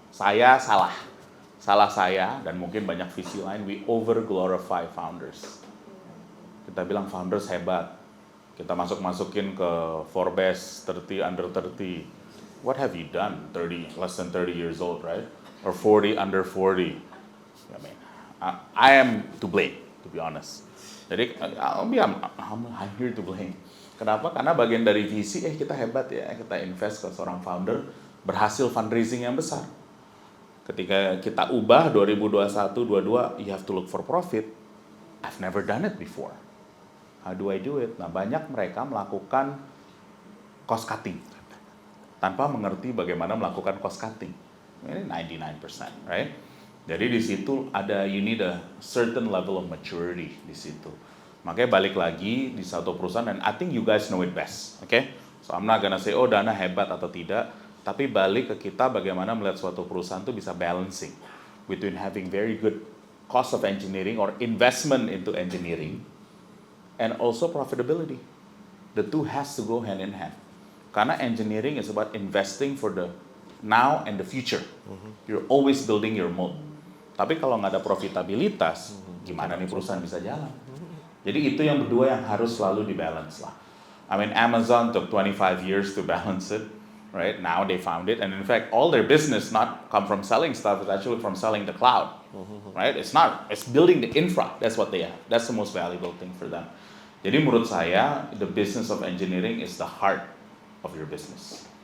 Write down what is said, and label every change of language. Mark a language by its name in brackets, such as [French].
[Indonesian] Saya salah saya dan mungkin banyak visi lain. [English] We over glorify founders. [Indonesian] Kita bilang founders hebat. Kita masukin ke [English] Forbes 30 under 30. What have you done? 30 less than 30 years old, right? Or 40 under 40. I mean, I am to blame, to be honest. Jadi I'm here to blame. [Indonesian] Kenapa? Karena bagian dari visi, kita hebat ya, kita invest ke seorang founder, berhasil fundraising yang besar. Ketika kita ubah 2021-22, [English] you have to look for profit. I've never done it before. How do I do it? [Indonesian] Nah, banyak mereka melakukan cost cutting tanpa mengerti bagaimana melakukan cost cutting. [English] Ini 99%, right? [Indonesian] Jadi di situ [English] you need a certain level of maturity di situ. [Indonesian] Makanya balik lagi di satu perusahaan, [English] and I think you guys know it best, okay? So I'm not gonna say, [Indonesian] Dana hebat atau tidak, tapi balik ke kita bagaimana melihat suatu perusahaan itu bisa [English] balancing between having very good cost of engineering or investment into engineering and also profitability. The two has to go hand in hand. [Indonesian] Karena [English] engineering is about investing for the now and the future. You're always building your moat. [Indonesian] Tapi kalau nggak ada profitabilitas, gimana nih perusahaan bisa jalan? Jadi itu yang berdua yang harus selalu dibalance lah. [English] I mean, Amazon took 25 years to balance it, right? Now they found it, and in fact, all their business not come from selling stuff, it's actually from selling the cloud, right? It's building the infra. That's what they have. That's the most valuable thing for them. [Indonesian] Jadi menurut saya, [English] the business of engineering is the heart of your business.